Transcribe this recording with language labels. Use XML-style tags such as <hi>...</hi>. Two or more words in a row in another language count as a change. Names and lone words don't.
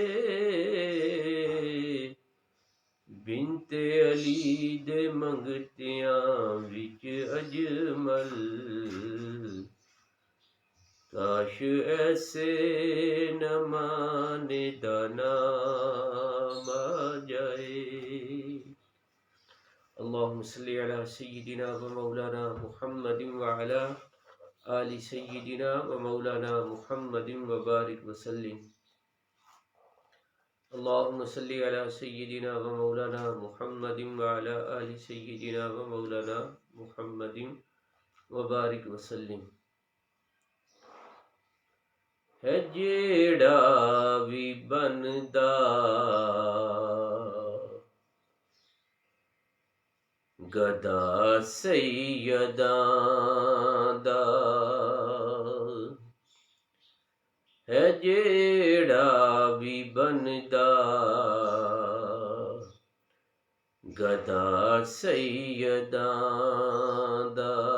<pa>بنت علی دے منگتیاں وچ اجمل. کاش ایسے نمانے دا نام آ جائے.</pa> <ar>اللهم صل على سيدنا ومولانا محمد وعلى آل سيدنا ومولانا محمد وبارك وسلم. اللهم صل على سيدنا ومولانا محمد وعلى آل سيدنا ومولانا محمد وبارك وسلم.</ar> <pa>ہے جیہڑا وی بندا گدا سیداں دا، ہے جیہڑا وی بندا گدا سیداں دا.</pa>